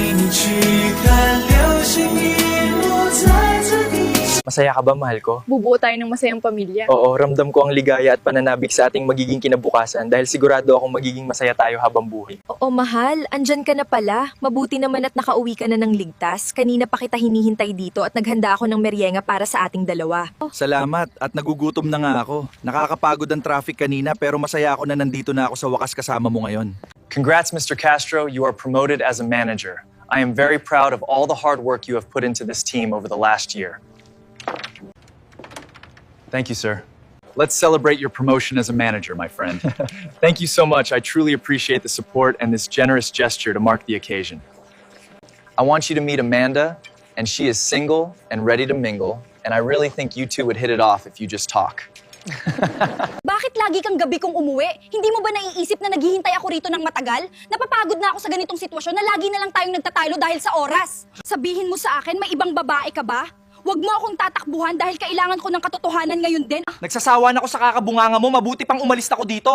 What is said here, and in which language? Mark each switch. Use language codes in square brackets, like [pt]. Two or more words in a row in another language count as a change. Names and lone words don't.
[zh] 去看流星遗落在这地上。 [tl] Masaya ka ba, mahal ko? Bubuo tayo ng masayang pamilya. Oo, ramdam ko ang ligaya at pananabik sa ating magiging kinabukasan dahil sigurado akong magiging masaya tayo habang buhay. Oo, mahal. Andyan ka na pala. Mabuti naman at nakauwi ka na ng ligtas. Kanina pa kita hinihintay dito at naghanda ako ng merienga para sa ating dalawa. Salamat at nagugutom na nga ako. Nakakapagod ang traffic kanina pero masaya ako na nandito na ako sa wakas kasama mo ngayon. [en] Congrats, Mr. Castro. You are promoted as a manager. I am very proud of all the hard work you have put into this team over the last year. Thank you, sir. Let's celebrate your promotion as a manager, my friend. Thank you so much. I truly appreciate the support and this generous gesture to mark the occasion. I want you to meet Amanda, and she is single and ready to mingle, and I really think you two would hit it off if you just talk. [tl] Bakit lagi kang gabi kong umuwi? Hindi mo ba naiisip na naghihintay ako rito ng matagal? Napapagod na ako sa ganitong sitwasyon na lagi na lang tayong nagtatalo dahil sa oras. Sabihin mo sa akin, may ibang babae ka ba? Huwag mo akong tatakbuhan dahil kailangan ko ng katotohanan ngayon din. Nagsasawa na ako sa kakabunganga mo, mabuti pang umalis na ako dito.